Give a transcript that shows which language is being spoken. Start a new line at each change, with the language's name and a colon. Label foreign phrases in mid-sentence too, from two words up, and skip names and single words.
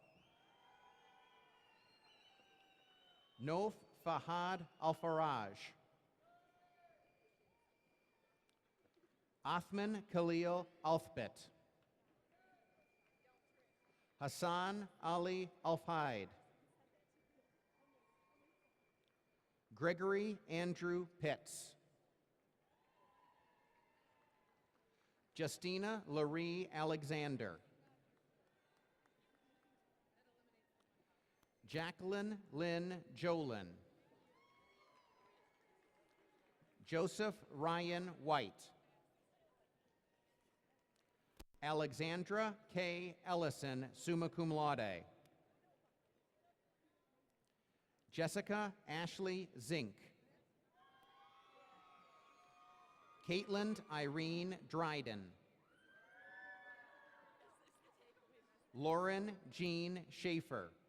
English: Nof Fahad Al-Faraj. Othman Khalil Althbit. Hassan Ali Al-Faid. Gregory Andrew Pitts. Justina Larie Alexander. Jacqueline Lynn Jolin. Joseph Ryan White. Alexandra K. Ellison,
Latin: summa cum laude.
English: Jessica Ashley Zink. Caitlin Irene Dryden. Lauren Jean Schaefer.